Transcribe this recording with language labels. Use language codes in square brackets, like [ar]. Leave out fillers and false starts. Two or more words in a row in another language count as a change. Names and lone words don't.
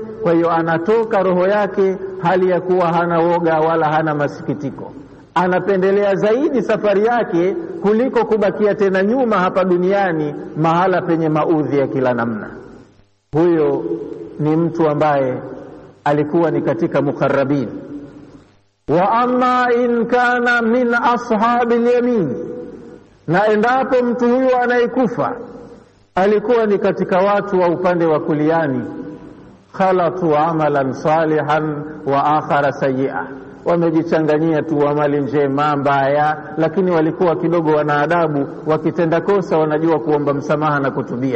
[sw] Kwa hiyo anatoka roho yake hali ya kuwa hana woga wala hana masikitiko, anapendelea zaidi safari yake kuliko kubakia tena nyuma hapa duniani mahala penye maudhi ya kila namna. Huyo ni mtu ambaye alikuwa ni katika mukarrabin. [ar] وأما إن كان من أصحاب اليمين, [sw] na endapo mtu huyo anayekufa alikuwa ni katika watu wa upande wa kuliani, [ar] خلطوا عملا صالحا وآخر سيئا, [sw] wamejichanganyia tu amali njema mbaya, lakini walikuwa kidogo wanaadabu, wakitenda kosa wanajua kuomba msamaha na kutubia.